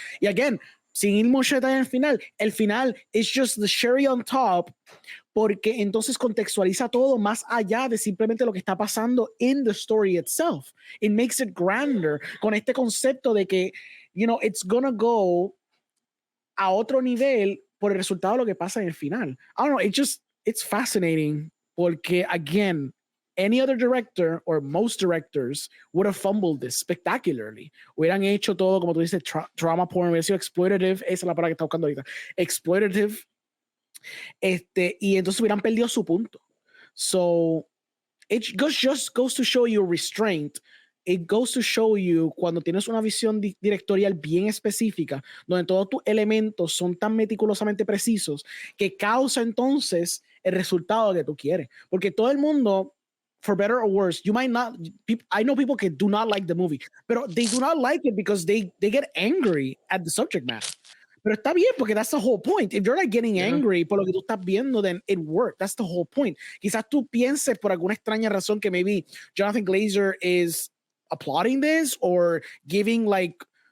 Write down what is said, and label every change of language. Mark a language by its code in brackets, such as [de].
[es] Y again, sin ir mucho detalle el final [en] is just the cherry on top, [es] porque entonces contextualiza todo más allá de simplemente lo que está pasando [en] in the story itself. It makes it grander [es] con este concepto de que, [en] you know, it's gonna go [es] a otro nivel por el resultado de lo que pasa en el final. [en] I don't know, it's fascinating, porque again, any other director or most directors would have fumbled this spectacularly. [es] Hubieran hecho todo, como tú dices, drama porn, hubiera sido exploitative, esa es la palabra que está buscando ahorita, exploitative, y entonces hubieran perdido su punto. [en] So, it just goes to show you restraint. It goes to show you [es] cuando tienes una visión directorial bien específica, donde todos tus elementos son tan meticulosamente precisos, que causa entonces el resultado que tú quieres. Porque todo el mundo, [en] for better or worse, you might not, I know people que do not like the movie, but they do not like it because they get angry at the subject matter. [es] Pero está bien, porque [en] that's the whole point. If you're like getting angry [es] por lo que tú estás viendo, [en] then it worked. That's the whole point. [es] Quizás tú pienses por alguna extraña razón que [en] maybe Jonathan Glazer is applauding this or giving like